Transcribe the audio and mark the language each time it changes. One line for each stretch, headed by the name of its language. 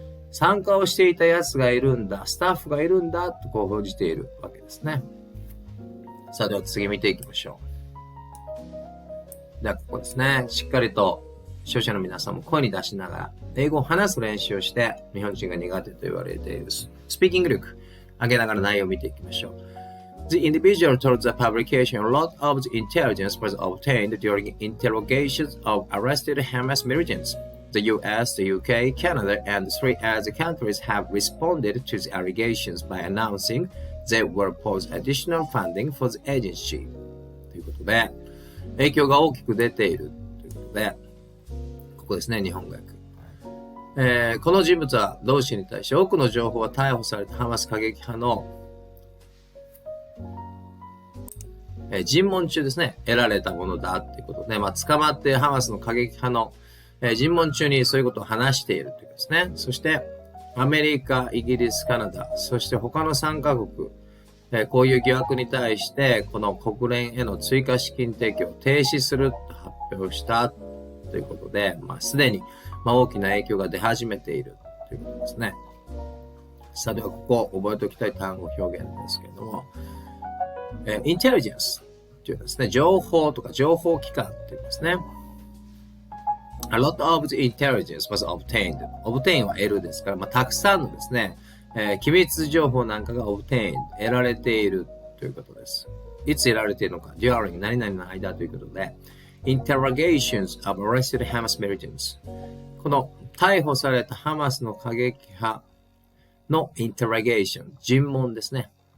Japanese: 参加をしていた奴がいるんだ、スタッフがいるんだとこう報じているわけですね。さあ、では次見ていきましょう。ではここですね。しっかりと視聴者の皆さんも声に出しながら英語を話す練習をして日本人が苦手と言われているスピーキング力上げながら内容を見ていきましょう。
English: The individual told the publication a lot of the intelligence was obtained during interrogations of arrested Hamas militants. The US, the UK, Canada, and 3 other countries have responded to the allegations by announcing they will pose additional funding for the agency.
Japanese: ということで、影響が大きく出ているということで、ここですね、日本語訳。この人物は同氏に対し多くの情報は逮捕されたハマス過激派の尋問中ですね、得られたものだということで、捕まってハマスの過激派の尋問中にそういうことを話しているということですね。そして、アメリカ、イギリス、カナダ、そして他の3カ国、こういう疑惑に対して、この国連への追加資金提供を停止すると発表したということで、すでに大きな影響が出始めているということですね。さあ、ではここ覚えておきたい単語表現ですけれども、インテリジェンスというですね、情報とか情報機関というですね。
English: A lot of the intelligence was obtained.
Japanese: obtain は得るですから、たくさんのですね、機密情報なんかが obtained 得られているということです。いつ得られているのか during 何々の間ということで
English: interrogations of arrested Hamas militants
Japanese: この逮捕されたハマスの過激派の interrogation 尋問ですね。